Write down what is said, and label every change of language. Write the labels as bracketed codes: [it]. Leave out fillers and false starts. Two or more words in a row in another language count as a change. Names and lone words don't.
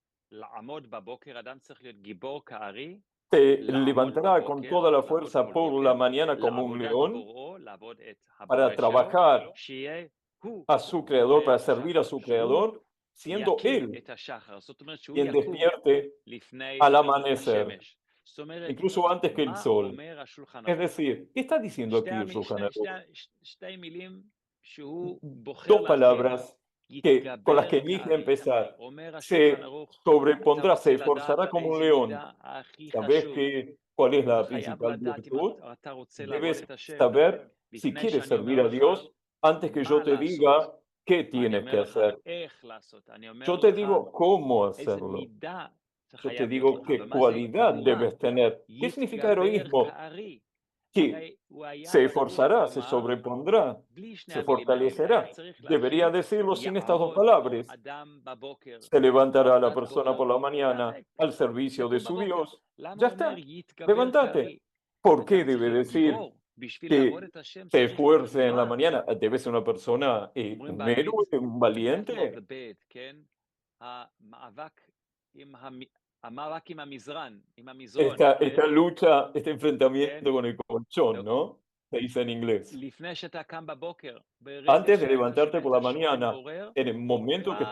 [he] לעמוד בבוקר, אדם צריך להיות גיבור כארי, [es] se [he] לעמוד [es] levantará con [he] בבוקר, [es] toda la [he] לעבוד [es] fuerza [he] כל [es] por la [he] בוקר, [es] mañana como un [he] לעבודת [es] león [he] בוראו, לעבוד את [es] para [he] הבורא שלו, [es] trabajar [he] שיהיה הוא [es] a su creador, [he] בורא [es] para [he] את [es] servir a [he] השחר, [es] su [he] שהוא [es] creador, siendo [he] יקים [es] él [he] את השחר. זאת אומרת שהוא [es] quien [he] יקום [es] despierte [he] לפני [es] al amanecer, [he] השמש. זאת אומרת, [es] incluso antes que el [he] מה [es] sol. [he] אומר השולחן [es] Es [he] ערוך? [es] decir, ¿qué está diciendo aquí el Shulchan Aruch? [he] שתי מילים שהוא בוחר [es] Dos [he] להתחיל. [es] palabras con las [he] יתגבר [es] que elige [he] כארי. [es] empezar. [he] אומר השולחן [es] Se [he] ערוך, אתה [es] sobrepondrá, se [he] רוצה לדעת [es] esforzará como un [he] באיזה [es] león. [he] מידה הכי [es] ¿Sabes [he] חשוב? [es] cuál es [he] אתה [es] la [he] חייב [es] principal [he] לדעת אם [es] virtud? [he] אתה רוצה לעבוד [es] Debes [he] את השם. [es] saber si [he] לפני [es] quieres [he] שאני [es] servir [he] אומר [es] a [he] לך [es] Dios antes que yo [he] מה [es] te diga [he] לעשות. [es] qué [he] אני [es] tienes que [he] אומר לך [es] hacer. [he] איך לעשות. אני אומר [es] Yo te [he] לך [es] digo cómo [he] איזה [es] hacerlo. [he] מידה [es] Yo te [he] שחייב להיות [es] digo [he] לך. [es] qué [he] ומה זה [es] cualidad [he] גבורה? [es] debes tener. ¿Qué significa [he] יתגבר [es] heroísmo? [he] כארי. [es] Que [he] הרי הוא היה [es] se [he] צריך [es] esforzará, se [he] לומר, [es] sobrepondrá, [he] בלי שני [es] se [he] המילים האלה, היה [es] fortalecerá. [he] צריך [es] Debería [he] להגיד, [es] decirlo sin estas dos [he] יעמוד [es] palabras. [he] אדם בבוקר [es] Se levantará la [he] בעבודת [es] persona por [he] בוראו, [es] la mañana [he] ויעסק. [es] al servicio de [he] יקום [es] su [he] בבוקר. [es] Dios. [he] למה [es] Ya [he] הוא אומר [es] está, [he] יתגבר כארי? [es] levántate. ¿Por qué [he] אדם צריך [es] debe [he] להיות [es] decir [he] גיבור. בשביל [es] que [he] לעבוד את השם [es] se [he] צריך להיות [es] esfuerce en la [he] גבורה. [es] mañana? Debe ser una persona, [he] אומרים [es] un [he] באנגלית, [es] héroe, un [en] the battle of [es] valiente. [en] the bed, [he] כן? המאבק עם המזרן, עם המזרון, [es] Esta [he] כן? [es] lucha, este enfrentamiento [he] כן? [es] con el colchón, ¿no? Se dice en inglés. [he] לפני שאתה קם בבוקר, ברגע [es] Antes de [he] שאתה [es] levantarte [he] שומע [es] por [he] את [es] la [he] השעון [es] mañana, [he] מעורר, [es] en el momento que